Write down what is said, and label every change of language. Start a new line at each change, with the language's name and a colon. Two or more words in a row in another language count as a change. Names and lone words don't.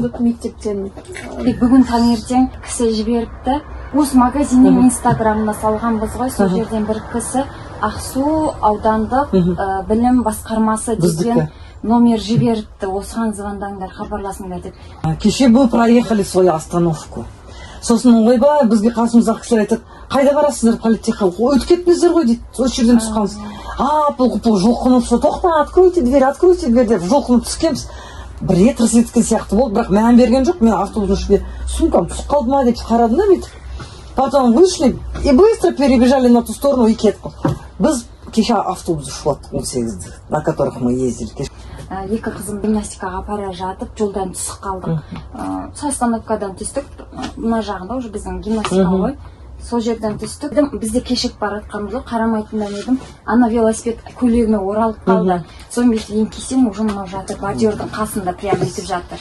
Kazakh: Мектептен. Бүгін таңертең кісі жіберіпті. Осы магазиннен Инстаграмына салғанбыз ғой, сол жерден бір кісі Ақсу аудандық білім басқармасы деген номер жіберіпті. Осыған звондаңдар, хабарласыңдар деп.
Russian: Кеше мы проехали свою остановку.
Kazakh: Сосын ойбай, бізге қасымыздағы кісілер айтады, қайда барасыздар политехқа? Өтіп кеттіңіздер ғой дейді, осы жерден түсқанбыз. Бұл жұлқынып, тоқта,
Russian: откройте дверь
Kazakh: деп жұлқынып түскенбіз. Бір рет тырс еткен сияқты болды, бірақ мән берген жоқ. Мен автобустың ішінде сумкам түсіп қалды ма деп қарадым да бүйтіп.
Russian: Потом вышли и быстро перебежали на ту сторону и кеттік.
Kazakh: Біз кеше автобус ұшып 18-ді,
Russian: на которых мы ездили.
Kazakh: Екі қызым гимнастикаға бара жатып, жолдан түсіп қалдық. Остановкадан түстік, мына жағында уже біздің гимнастика ғой. Сол жерден түстік. Бізде кешік баратқанымыз жоқ, қарамайтындан едім. Ана велосипед көйлегіне оралып қалды. Соны бүйтіп еңкейсем, уже мынау жатыр, бордюрдың қасында прям бүйтіп жатыр.